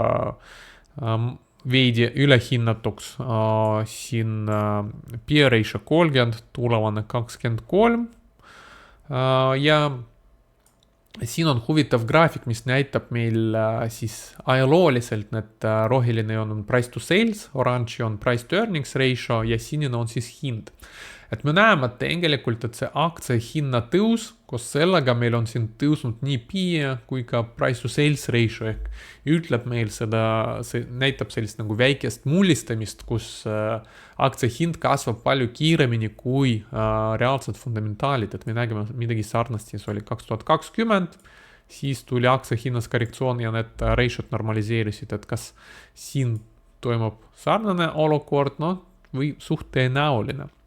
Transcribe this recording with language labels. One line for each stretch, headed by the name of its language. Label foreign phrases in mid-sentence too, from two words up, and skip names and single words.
Estonian: veidi ülehinnatuks, siin
English: P/E ratio
Estonian: 30, tulevane 23 ja siin on huvitav graafik, mis näitab meil siis ajalooliselt need roheline on
English: price to sales,
Estonian: oranž on
English: price to earnings ratio
Estonian: ja sinine on siis hind. Et me näeme tegelikult, et see aktsia hinna tõus, koos sellega meil on siin tõusnud nii P/E kui ka
English: price to sales ratio
Estonian: ehk ütleb meil seda, see näitab sellist nagu väikest mullistamist, kus aktsia hind kasvab palju kiiremini kui reaalsed fundamentaalid, et me nägime midagi sarnast, siis oli 2020, siis tuli aktsia hinnas korrektsioon ja need ratio'd normaliseerisid, et kas siin toimub sarnane olukord, või suht tõenäoline.